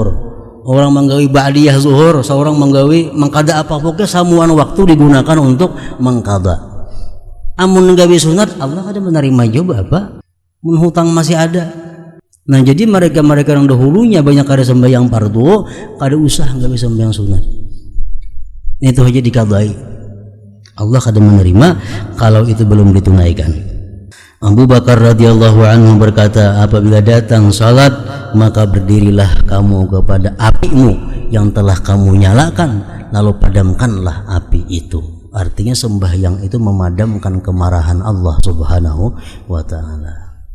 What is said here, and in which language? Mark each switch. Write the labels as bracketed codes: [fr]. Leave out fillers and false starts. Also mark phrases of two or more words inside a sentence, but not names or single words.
[bjn] Orang menggawi ba'diyah zuhur, seorang menggawi mengqada apa pokoknya samuan waktu digunakan untuk mengqada. Amun nggawi sunat, Allah kada menerima juga apa? Mun hutang masih ada. Nah, jadi mereka-mereka yang dahulunya banyak kada sembahyang fardu, kada usah nggak bisa sembahyang sunat. Itu aja dikadai. Allah kada menerima kalau itu belum ditunaikan. [id] Abu Bakar [ar] رضي الله عنه [id] berkata, apabila datang salat, maka berdirilah kamu kepada apimu yang telah kamu nyalakan, lalu padamkanlah api itu. Artinya sembahyang itu memadamkan kemarahan Allah [ar] سبحانه وتعالى.